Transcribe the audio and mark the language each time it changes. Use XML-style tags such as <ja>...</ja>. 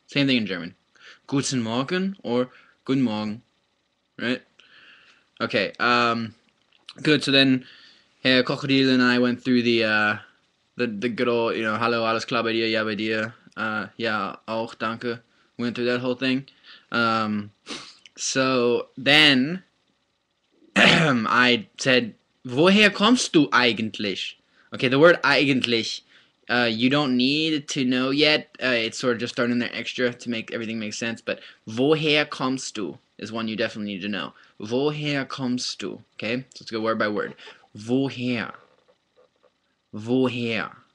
<en>Same thing in German.</en> <de>Guten Morgen</de> <en>or Guten Morgen, right? Okay, good. So then, Herr Krokodil and I went through the good old,</en> <de>hallo, alles klar bei dir, ja bei dir, ja, auch, danke.</de> <en>Went through that whole thing. Um, so then I said,</en> <de>woher kommst du eigentlich?</de> <en>Okay, the word eigentlich, you don't need to know yet. It's sort of just thrown in there extra to make everything make sense. But</en> <de>woher kommst du</de> <en>is one you definitely need to know.</en> <de>Woher kommst du?</de> <en>Okay, so let's go word by word.</en> <de>Woher? Woher?</de>